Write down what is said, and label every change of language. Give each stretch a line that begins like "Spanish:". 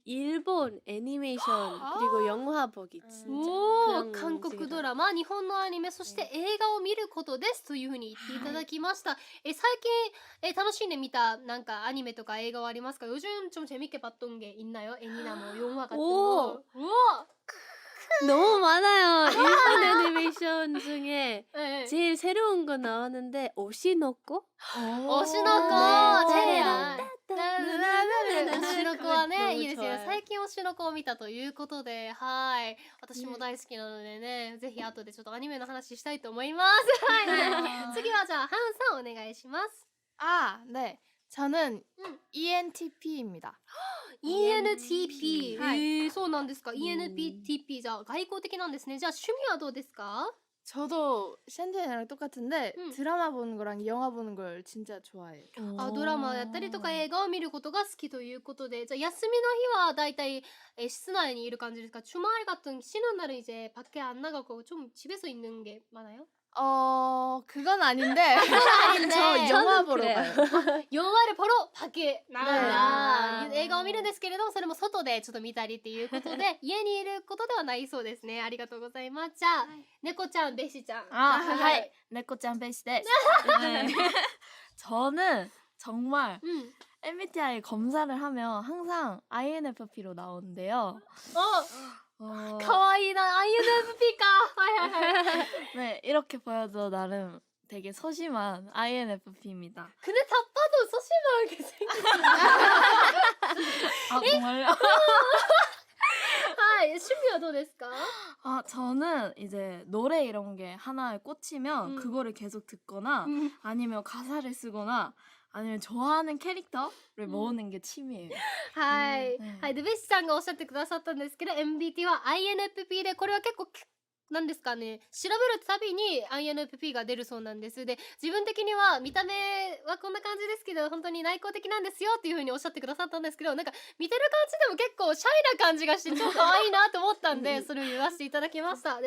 Korean: 일본 애니메이션 그리고 영화 보기 진짜
Japanese: おー、韓国
Korean: 식이다.
Japanese: ドラマ、日本のアニメ、そして映画を見ることですというふうに言っていただきました。最近楽しんで見たなんかアニメとか映画はありますか？
Korean: 요즘좀 재밌게 봤던 게 있나요? 애니나 뭐 영화 같은 거. 우와! 너무 많아요. 일본 애니메이션 중에 네. 제일 새로운 거 나왔는데 오시노코?
Japanese: 推しの子ねチェリアね推しの子はね、
Korean: 너무
Japanese: いいですよ。
Korean: 좋아요.
Japanese: 最近推しの子を見たということで、はい、私も大好きなのでね、ぜひ後でちょっとアニメの話したいと思います。はい、次はじゃあハンさんお願いします。
Korean: 아, 네. 저는 음. ENTP입니다.
Japanese: ENTP。はい。そうなんですか。ENTP。じゃあ外交的なんですね。じゃあ趣味はどうですか？
Korean: 저도 샌드이랑 똑같은데 드라마 보는 거랑 영화 보는 걸 진짜 좋아해요.
Japanese: ドラマやったりとか映画を見ることが好きということで、じゃあ休みの日はだいたい室内にいる感じですか?
Korean: 주말 같은 쉬는 날은 이제 밖에 안 나가고 좀 집에서 있는 게 많아요? 그건 아닌데 저 영화 보러 가요. 영화를 보러 밖에 나간다.
Japanese: ね。映画を見るんですけれども、それも外でちょっと見たりっていうことで家にいることではないそうですね。ありがとうございます。じゃあ、猫ちゃん、ベシちゃん。 하이, 네코짱 베이시 데스.
Korean: 네. 저는 정말 MBTI 검사를 하면 항상 INFP로 나오는데요.
Japanese: かわいいな、INFP か。はいはいはい。
Korean: 네, 이렇게 보여도 나름 되게 소심한 INFP입니다. 근데 다 봐도 소심하게 생겼어. 아, 정말요?
Japanese: はい、趣味はどうですか？
Korean: 아, 저는 이제 노래 이런 게 하나에 꽂히면 그거를 계속 듣거나 아니면 가사를 쓰거나 아니면 좋아하는 캐릭터를 모으는 게 취미예요.
Japanese: はい、はい、でベッシさんがおっしゃってくださったんですけど、 MBT は INFP で、これは結構なんですかね、調べるたびに INFP が出るそうなんです。で、自分的には見た目はこんな感じですけど本当に内向的なんですよっていう風におっしゃってくださったんですけど、なんか見てる感じでも結構シャイな感じがして超可愛いなと思ったんでそれを言わせていただきました。